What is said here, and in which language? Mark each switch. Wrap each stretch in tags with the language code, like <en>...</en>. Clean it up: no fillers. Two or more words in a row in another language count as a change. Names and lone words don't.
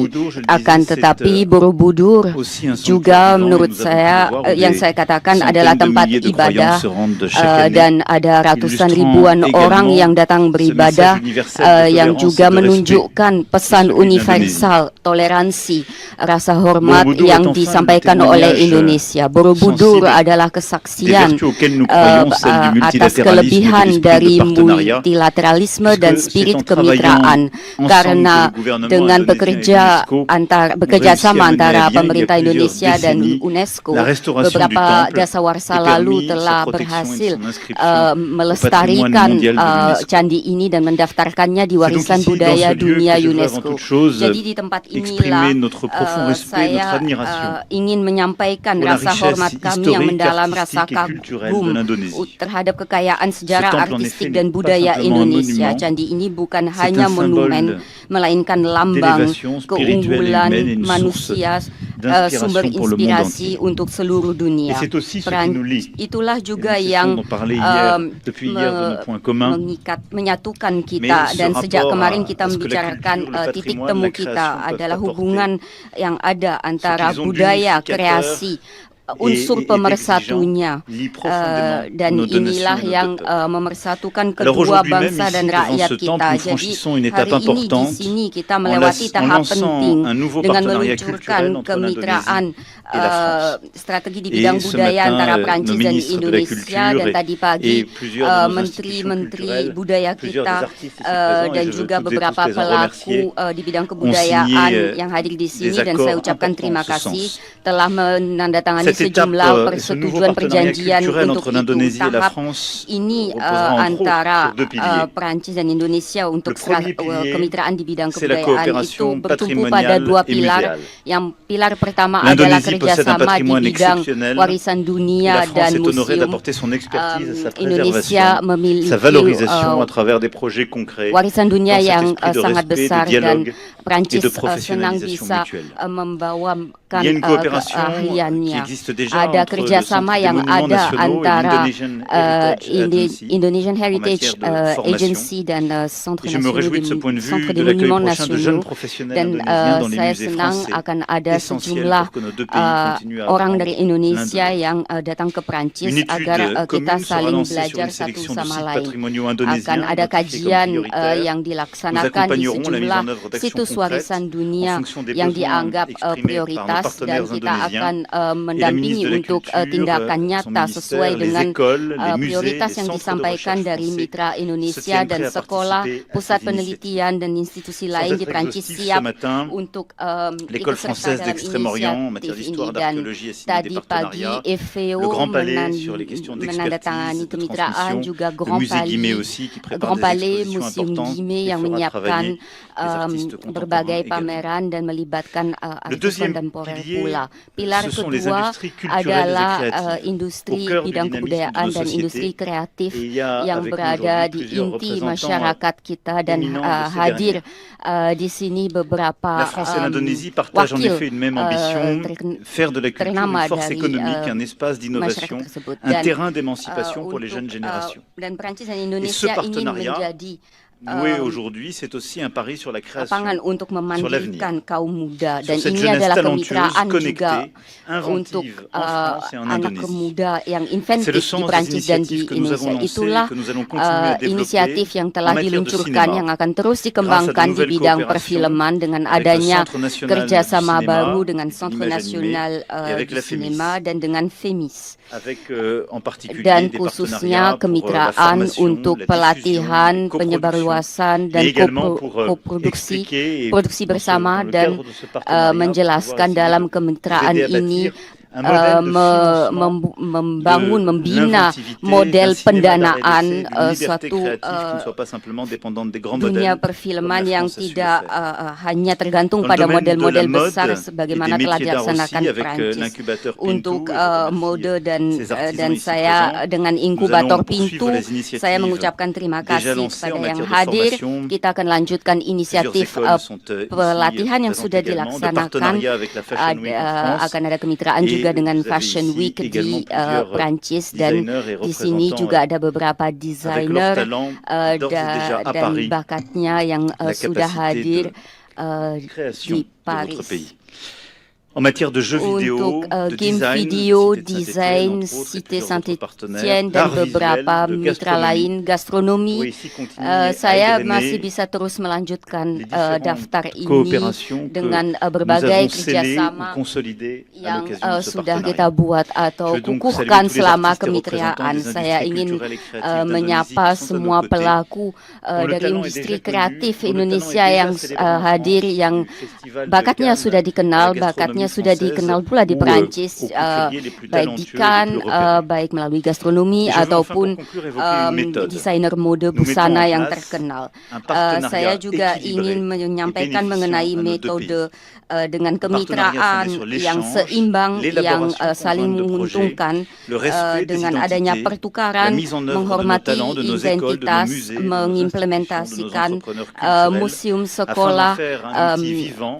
<id>Akan tetapi Borobudur juga menurut saya yang saya katakan adalah tempat ibadah dan ada ratusan ribuan orang yang datang beribadah yang juga menunjukkan pesan universal toleransi, rasa hormat yang disampaikan oleh Indonesia. Borobudur adalah kesaksian atas kelebihan dari dari</id> <fr>partenariat.</fr> <id>multilateralisme dan</id> <fr>Puisque</fr> <id>spirit</id> <fr>c'est en travaillant</fr> <id>kemitraan</id> <fr>ensemble</fr> <id>karena</id> <fr>que le gouvernement</fr> <id>dengan</id> <fr>indonésien et l'UNESCO</fr> <id>bekerja</id> <fr>ont réussi à</fr> <id>sama</id> <fr>mener à</fr> <id>antara</id> <fr>bien, il y a</fr> <id>pemerintah</id> <fr>plusieurs</fr> <id>Indonesia dan</id> <fr>décennies,</fr> <id>UNESCO</id> <fr>la restauration du</fr> <id>beberapa</id> <fr>temple</fr> <id>dasawarsa</id> <fr>et</fr> <id>lalu</id> <fr>permis sa</fr> <id>telah</id> <fr>protection et</fr> <id>berhasil</id> <fr>son inscription au patrimoine</fr> <id>melestarikan</id> <fr>mondial de l'UNESCO.</fr> <id>candi ini dan mendaftarkannya di</id> <fr>C'est donc</fr> <id>warisan</id> <fr>ici, dans</fr> <id>budaya</id> <fr>ce lieu,</fr> <id>dunia</id> <fr>que je veux avant</fr> <id>UNESCO.</id> <fr>toute chose</fr> <id>Jadi di tempat</id> <fr>exprimer</fr> <id>inilah</id> <fr>notre profond respect, notre</fr> <id>saya</id> <fr>admiration</fr> <id>ingin menyampaikan</id> <fr>pour la</fr> <id>rasa</id> <fr>richesse</fr> <id>hormat kami yang</id> <fr>historique,</fr> <id>mendalam, rasa</id> <fr>artistique et culturelle</fr> <id>kagum</id> <fr>de l'Indonésie.</fr> <id>terhadap kekayaan sejarah,</id> <fr>Ce temple, en</fr> <id>artistik</id> <fr>effet,</fr> <id>dan</id> <fr>n'est pas</fr> <id>budaya</id> <fr>simplement un</fr> <id>Indonesia.</id> <fr>monument,</fr> <id>Candi ini bukan</id> <fr>c'est</fr> <id>hanya</id> <fr>un symbole</fr> <id>monumen, melainkan lambang</id> <fr>d'élévation spirituelle et</fr> <id>keunggulan</id> <fr>humaine et une source</fr> <id>manusia,</id> <fr>d'inspiration</fr> <id>sumber</id> <fr>pour le monde</fr> <id>inspirasi</id> <fr>entier.</fr> <id>untuk seluruh</id> <fr>Et</fr> <id>dunia.</id> <fr>c'est aussi ce qui nous lie.</fr> <id>Itulah juga</id> <fr>Et nous</fr> <id>yang</id> <fr>cessons d'en parler hier, depuis hier de nos points communs.</fr> <id>menyatukan</id> <fr>Mais</fr> <id>kita,</id> <fr>ce</fr> <id>dan sejak</id> <fr>rapport</fr> <id>kemarin</id> <fr>à</fr> <id>kita</id> <fr>ce que la</fr> <id>membicarakan</id> <fr>culture, le</fr> <id>titik</id> <fr>patrimoine,</fr> <id>temu</id> <fr>la</fr> <id>kita</id> <fr>création peuvent</fr> <id>adalah</id> <fr>apporter.</fr> <id>hubungan yang ada antara</id> <fr>qu'ils ont</fr> <id>budaya,</id> <fr>d'unificateur</fr> <id>kreasi, unsur</id> <fr>et</fr> <id>pemersatunya,</id> <fr>lie profondément</fr> <id>dan</id> <fr>nos deux nations</fr> <id>inilah</id> <fr>et nos</fr> <id>yang</id> <fr>deux peuples.</fr> <id>memersatukan</id> <fr>Alors</fr> <id>kedua</id> <fr>aujourd'hui même,</fr> <id>bangsa</id> <fr>ici,</fr> <id>dan</id> <fr>devant</fr> <id>rakyat</id> <fr>ce</fr> <id>kita.</id> <fr>temple, nous</fr> <id>Jadi</id> <fr>franchissons une étape</fr> <id>hari ini di</id> <fr>importante</fr> <id>sini kita</id> <fr>en</fr> <id>melewati</id> <fr>en</fr> <id>tahap</id> <fr>lançant</fr> <id>penting</id> <fr>un nouveau</fr> <id>dengan</id> <fr>partenariat</fr> <id>meluncurkan</id> <fr>culturel entre</fr> <id>kemitraan</id> <fr>l'Indonésie et la France.</fr> <id>strategi di</id> <fr>Et</fr> <id>bidang</id> <fr>ce</fr> <id>budaya</id> <fr>matin,</fr> <id>antara</id> <fr>nos</fr> <id>Prancis dan</id> <fr>ministres de la</fr> <id>Indonesia,</id> <fr>Culture</fr> <id>dan tadi pagi</id> <fr>et plusieurs de nos</fr> <id>menteri-menteri</id> <fr>institutions</fr> <id>budaya</id> <fr>plusieurs</fr> <id>kita</id> <fr>des artistes ici présents, et</fr> <id>dan</id> <fr>je veux</fr> <id>juga</id> <fr>toutes et</fr> <id>beberapa</id> <fr>tous les en</fr> <id>pelaku</id> <fr>remercier,</fr> <id>di bidang</id> <fr>signé,</fr> <id>kebudayaan yang hadir di sini,</id> <fr>des</fr> <id>dan saya</id> <fr>accords</fr> <id>ucapkan</id> <fr>importants</fr> <id>terima</id> <fr>en ce</fr> <id>kasih</id> <fr>sens.</fr> <id>telah menandatangani</id> <fr>Cette étape,</fr> <id>sejumlah</id> <fr>ce nouveau</fr> <id>persetujuan</id> <fr>partenariat</fr> <id>perjanjian</id> <fr>culturel</fr> <id>untuk</id> <fr>entre</fr> <id>itu.</id> <fr>l'Indonésie et la</fr> <id>Tahap</id> <fr>France</fr> <id>ini</id> <fr>reposera en gros</fr> <id>antara</id> <fr>sur deux piliers.</fr> <id>Prancis dan Indonesia untuk</id> <fr>Le premier pilier,</fr> <id>kemitraan di bidang</id> <fr>c'est la</fr> <id>kebudayaan itu</id> <fr>coopération</fr> <id>bertumpu pada</id> <fr>patrimoniale</fr> <id>dua</id> <fr>et</fr> <id>pilar.</id> <fr>muséale.</fr> <id>Yang pilar pertama adalah</id> <fr>L'Indonésie possède un</fr> <id>kerjasama di</id> <fr>patrimoine</fr> <id>bidang</id> <fr>exceptionnel</fr> <id>warisan</id> <fr>et</fr> <id>dunia</id> <fr>la France</fr> <id>dan</id> <fr>est honorée</fr> <id>museum.</id> <fr>d'apporter son expertise à sa</fr> <id>Indonesia</id> <fr>préservation,</fr> <id>memiliki</id> <fr>sa valorisation à travers des projets concrets</fr> <id>warisan dunia</id> <fr>dans cet</fr> <id>yang</id> <fr>esprit de</fr> <id>sangat</id> <fr>respect, de</fr> <id>besar, dan</id> <fr>dialogue et</fr> <id>Prancis</id> <fr>de</fr> <id>senang</id> <fr>professionnalisation</fr> <id>bisa</id> <fr>mutuelle.</fr> <id>membawakan</id> <fr>Il y a une coopération qui</fr> <id>keahliannya.</id> <fr>existe déjà</fr> <id>Ada</id> <fr>entre le</fr> <id>kerjasama</id> <fr>Centre des</fr> <id>yang</id> <fr>Monuments</fr> <id>ada</id> <fr>Nationaux et</fr> <id>antara</id> <fr>l'Indonesian Heritage Agency</fr> <id>Indonesian</id> <fr>en</fr> <id>Heritage</id> <fr>matière de formation.</fr> <id>Agency dan Centre</id> <fr>Et je me réjouis de ce point de vue</fr> <id>Centre</id> <fr>de</fr> <id>des</id> <fr>l'accueil</fr> <id>Monuments</id> <fr>prochain de jeunes</fr> <id>Nasionaux,</id> <fr>professionnels</fr> <id>dan</id> <fr>indonésiens dans les</fr> <id>saya</id> <fr>musées</fr> <id>senang</id> <fr>français,</fr> <id>akan ada</id> <fr>essentiel</fr> <id>sejumlah</id> <fr>pour que nos deux pays continuent à</fr> <id>orang</id> <fr>apprendre</fr> <id>dari Indonesia</id> <fr>l'un de l'autre.</fr> <id>yang datang ke Prancis</id> <fr>Une étude</fr> <id>agar kita</id> <fr>commune sera</fr> <id>saling</id> <fr>lancée sur</fr> <id>belajar</id> <fr>une</fr> <id>satu</id> <fr>sélection de</fr> <id>sama</id> <fr>sites</fr> <id>lain.</id> <fr>patrimoniaux</fr> <id>Akan</id> <fr>indonésiens</fr> <id>ada</id> <fr>identifiés comme</fr> <id>kajian</id> <fr>prioritaires.</fr> <id>yang</id> <fr>Nous</fr> <id>dilaksanakan di</id> <fr>accompagnerons la mise</fr> <id>sejumlah</id> <fr>en œuvre d'actions</fr> <id>situs</id> <fr>concrètes</fr> <id>warisan dunia</id> <fr>en fonction des</fr> <id>yang</id> <fr>besoins</fr> <id>dianggap</id> <fr>exprimés par nos</fr> <id>prioritas, dan</id> <fr>partenaires</fr> <id>kita</id> <fr>indonésiens.</fr> <id>akan</id> <fr>Et la</fr> <id>mendampingi</id> <fr>ministre de la</fr> <id>untuk</id> <fr>Culture,</fr> <id>tindakan</id> <fr>son</fr> <id>nyata</id> <fr>ministère,</fr> <id>sesuai</id> <fr>les</fr> <id>dengan</id> <fr>écoles, les musées,</fr> <id>prioritas</id> <fr>les</fr> <id>yang</id> <fr>centres de</fr> <id>disampaikan</id> <fr>recherche</fr> <id>dari</id> <fr>français</fr> <id>mitra</id> <fr>se</fr> <id>Indonesia</id> <fr>tiennent</fr> <id>dan</id> <fr>prêts à</fr> <id>sekolah,</id> <fr>participer à</fr> <id>pusat</id> <fr>ces</fr> <id>penelitian dan institusi</id> <fr>Sans</fr> <id>lain di</id> <fr>être</fr> <id>Prancis</id> <fr>exhaustif, ce</fr> <id>siap</id> <fr>matin,</fr> <id>untuk</id> <fr>l'école</fr> <id>ikut serta</id> <fr>française</fr> <id>dalam</id> <fr>d'Extrême-Orient en matière</fr> <id>inisiatif</id> <fr>d'histoire,</fr> <id>ini. Dan</id> <fr>d'archéologie a signé</fr> <id>tadi</id> <fr>des</fr> <id>pagi</id> <fr>partenariats.</fr> <id>FVO</id> <fr>Le Grand Palais sur les questions</fr> <id>menandatangani</id> <fr>d'expertise, de</fr> <id>kemitraan,</id> <fr>transmission.</fr> <id>juga</id> <fr>Le</fr> <id>Grand</id> <fr>musée Guimet</fr> <id>Palais,</id> <fr>aussi qui prépare</fr> <id>Grand</id> <fr>des</fr> <id>Palais,</id> <fr>expositions</fr> <id>Museum</id> <fr>importantes</fr> <id>Guimet</id> <fr>et</fr> <id>yang</id> <fr>fera</fr> <id>menyiapkan</id> <fr>travailler les artistes contemporains</fr> <id>berbagai</id> <fr>également.</fr> <id>pameran dan melibatkan</id> <fr>Le</fr> <id>artis</id> <fr>deuxième</fr> <id>kontemporer</id> <fr>pilier,</fr> <id>pula. Pilar</id> <fr>ce sont les</fr> <id>kedua</id> <fr>industries culturelles et</fr> <id>adalah</id> <fr>créatives,</fr> <id>industri</id> <fr>au cœur du</fr> <id>bidang</id> <fr>dynamisme</fr> <id>kebudayaan</id> <fr>de nos</fr> <id>dan</id> <fr>sociétés.</fr> <id>industri kreatif</id> <fr>Et il y a</fr> <id>yang</id> <fr>avec nous</fr> <id>berada</id> <fr>aujourd'hui</fr> <id>di</id> <fr>plusieurs</fr> <id>inti</id> <fr>représentants</fr> <id>masyarakat kita, dan</id> <fr>éminents de ces</fr> <id>hadir</id> <fr>dernières.</fr> <id>di sini beberapa</id> <fr>La France et l'Indonésie partagent en</fr> <id>wakil</id> <fr>effet une même ambition, faire de la culture</fr> <id>ternama</id> <fr>une force</fr> <id>dari</id> <fr>économique, un espace</fr> <id>masyarakat</id> <fr>d'innovation,</fr> <id>tersebut.</id> <fr>un</fr> <id>Dan,</id> <fr>terrain d'émancipation pour les jeunes</fr> <id>untuk,</id> <fr>générations.</fr> <id>Dan Prancis dan</id> <fr>Et ce</fr> <id>Indonesia ingin</id> <fr>partenariat</fr> <id>menjadi</id> <fr>noué aujourd'hui, c'est aussi un pari sur la création,</fr> <id>lapangan untuk</id> <fr>sur l'avenir.</fr> <id>memandirikan kaum muda, dan</id> <fr>Sur cette</fr> <id>ini</id> <fr>jeunesse</fr> <id>adalah</id> <fr>talentueuse,</fr> <id>kemitraan juga</id> <fr>connectée,</fr> <id>untuk</id> <fr>inventive en France et en</fr> <id>anak</id> <fr>Indonésie.</fr> <id>muda yang</id> <fr>C'est le</fr> <id>inventif di</id> <fr>sens des</fr> <id>Prancis dan di</id> <fr>initiatives que nous avons</fr> <id>Indonesia.</id> <fr>lancées,</fr> <id>Itulah</id> <fr>que nous allons continuer à développer</fr> <id>inisiatif yang</id> <fr>en</fr> <id>telah</id> <fr>matière de</fr> <id>diluncurkan</id> <fr>cinéma,</fr> <id>yang akan terus</id> <fr>grâce</fr> <id>dikembangkan</id> <fr>à de</fr> <id>di</id> <fr>nouvelles</fr> <id>bidang</id> <fr>coopérations</fr> <id>perfilman dengan</id> <fr>avec le</fr> <id>adanya</id> <fr>Centre National</fr> <id>kerjasama</id> <fr>du Cinéma,</fr> <id>baru dengan</id> <fr>de</fr> <id>Centre</id> <fr>l'Image</fr> <id>Nasional</id> <fr>Animée, et avec</fr> <id>di</id> <fr>la FEMIS.</fr> <id>Sinema dan dengan FEMIS.</id> <fr>avec en particulier</fr> <id>Dan</id> <fr>des</fr> <id>khususnya</id> <fr>partenariats pour la</fr> <id>kemitraan</id> <fr>formation,</fr> <id>untuk</id> <fr>la</fr> <id>pelatihan,</id> <fr>diffusion,</fr> <id>penyebarluasan,</id> <fr>mais</fr> <id>dan</id> <fr>également pour</fr> <id>koproduksi</id> <fr>expliquer et</fr> <id>produksi</id> <fr>dans</fr> <id>bersama,</id> <fr>le</fr> <id>dan</id> <fr>cadre de ce partenariat,</fr> <id>menjelaskan</id> <fr>pouvoir</fr> <id>dalam</id> <fr>essayer de</fr> <id>kemitraan</id> <fr>vous aider à</fr> <id>ini</id> <fr>bâtir un modèle de financement</fr> <id>membangun,</id> <fr>de</fr> <id>membina</id> <fr>l'inventivité,</fr> <id>model</id> <fr>d'un cinéma d'arts et</fr> <id>pendanaan</id> <fr>d'essai, d'une liberté</fr> <id>suatu</id> <fr>créative qui ne soit pas simplement dépendante des grands</fr> <id>dunia</id> <fr>modèles</fr> <id>perfilman</id> <fr>comme la</fr> <id>yang</id> <fr>France a su le</fr> <id>tidak</id> <fr>faire.</fr> <id>hanya tergantung</id> <fr>Dans le</fr> <id>pada</id> <fr>domaine de la</fr> <id>model-model</id> <fr>mode</fr> <id>besar</id> <fr>et</fr> <id>sebagaimana</id> <fr>des</fr> <id>telah</id> <fr>métiers d'art</fr> <id>dilaksanakan</id> <fr>aussi, avec</fr> <id>Prancis.</id> <fr>l'incubateur Pintu,</fr> <id>Untuk</id> <fr>et je remercie</fr> <id>mode dan</id> <fr>ces artisans</fr> <id>dan</id> <fr>ici</fr> <id>saya</id> <fr>présents.</fr> <id>dengan</id> <fr>Nous</fr> <id>inkubator</id> <fr>allons poursuivre</fr> <id>Pintu,</id> <fr>les initiatives</fr> <id>saya mengucapkan terima</id> <fr>déjà</fr> <id>kasih</id> <fr>lancées en</fr> <id>kepada yang</id> <fr>matière de</fr> <id>hadir.</id> <fr>formation.</fr> <id>Kita akan lanjutkan</id> <fr>Plusieurs</fr> <id>inisiatif</id> <fr>écoles sont ici</fr> <id>pelatihan yang</id> <fr>présentes</fr> <id>sudah</id> <fr>également, de</fr> <id>dilaksanakan.</id> <fr>partenariat avec la Fashion Week en France.</fr> <id>Akan ada kemitraan</id> <fr>Et</fr> <id>juga dengan</id> <fr>vous avez</fr> <id>Fashion</id> <fr>ici</fr> <id>Week</id> <fr>également</fr> <id>di</id> <fr>plusieurs</fr> <id>Prancis, dan</id> <fr>designers et</fr> <id>di sini</id> <fr>représentants</fr> <id>juga ada beberapa</id> <fr>avec leur</fr> <id>desainer</id> <fr>talent d'ores et déjà à</fr> <id>dan</id> <fr>Paris,</fr> <id>bakatnya yang</id> <fr>la</fr> <id>sudah</id> <fr>capacité</fr> <id>hadir</id> <fr>de création</fr> <id>di</id> <fr>de votre</fr> <id>Paris.</id> <fr>pays. En matière de jeux vidéo,</fr> <id>untuk</id> <fr>de</fr> <id>game</id> <fr>design,</fr> <id>video,</id> <fr>Cité de</fr> <id>desain,</id> <fr>Saint-Étienne, entre autres, et</fr> <id>Cité</id> <fr>plusieurs autres partenaires,</fr> <id>Saint-Étienne dan</id> <fr>d'art visuel,</fr> <id>beberapa</id> <fr>de</fr> <id>mitra</id> <fr>gastronomie,</fr> <id>lain, gastronomi.</id> <fr>pourrait ici continuer à</fr> <id>Saya</id> <fr>égrener</fr> <id>masih bisa terus melanjutkan</id> <fr>les différentes</fr> <id>daftar ini</id> <fr>coopérations que</fr> <id>dengan</id> <fr>nous</fr> <id>berbagai</id> <fr>avons scellées ou</fr> <id>kerjasama</id> <fr>consolidées à</fr> <id>yang</id> <fr>l'occasion de ce</fr> <id>sudah</id> <fr>partenariat.</fr> <id>kita buat atau</id> <fr>Je veux donc</fr> <id>kukuhkan</id> <fr>saluer tous les</fr> <id>selama</id> <fr>artistes et représentants</fr> <id>kemitraan.</id> <fr>des</fr> <id>Saya</id> <fr>industries</fr> <id>ingin</id> <fr>culturelles et créatives d'Indonésie</fr> <id>menyapa</id> <fr>qui sont de</fr> <id>semua</id> <fr>notre côté.</fr> <id>pelaku</id> <fr>Dont le</fr> <id>dari</id> <fr>talent est</fr> <id>industri</id> <fr>déjà connu,</fr> <id>kreatif</id> <fr>dont le talent</fr> <id>Indonesia</id> <fr>est déjà</fr> <id>yang</id> <fr>célébré en</fr> <id>hadir,</id> <fr>France,</fr> <id>yang</id> <fr>du Festival de</fr> <id>bakatnya</id> <fr>Cannes,</fr> <id>sudah dikenal,</id> <fr>de la gastronomie</fr> <id>bakatnya sudah</id> <fr>française,</fr> <id>dikenal pula di</id> <fr>où,</fr> <id>Perancis,</id> <fr>aux couturiers les plus</fr> <id>baik di</id> <fr>talentueux, les</fr> <id>Cannes,</id> <fr>plus repérés.</fr> <id>baik melalui gastronomi</id> <fr>Et je veux enfin,</fr> <id>ataupun</id> <fr>pour conclure, évoquer une méthode.</fr> <id>desainer mode</id> <fr>Nous mettons</fr> <id>busana</id> <fr>en</fr> <id>yang</id> <fr>place</fr> <id>terkenal.</id> <fr>un partenariat</fr> <id>Saya juga</id> <fr>équilibré</fr> <id>ingin</id> <fr>et</fr> <id>menyampaikan</id> <fr>bénéficiant</fr> <id>mengenai</id> <fr>à nos deux</fr> <id>metode dengan</id> <fr>Un partenariat</fr> <id>kemitraan</id> <fr>fondé sur</fr> <id>yang</id> <fr>l'échange,</fr> <id>seimbang, yang</id> <fr>l'élaboration</fr> <id>saling</id> <fr>conjointe de projets,</fr> <id>menguntungkan,</id> <fr>le respect des</fr> <id>dengan adanya</id> <fr>identités,</fr> <id>pertukaran,</id> <fr>la mise en œuvre de nos</fr> <id>menghormati</id> <fr>talents, de nos écoles, de nos</fr> <id>identitas,</id> <fr>musées, de nos</fr> <id>mengimplementasikan</id> <fr>institutions, de nos entrepreneurs culturels,</fr> <id>museum</id> <fr>afin d'en</fr> <id>sekolah</id> <fr>faire un outil vivant</fr>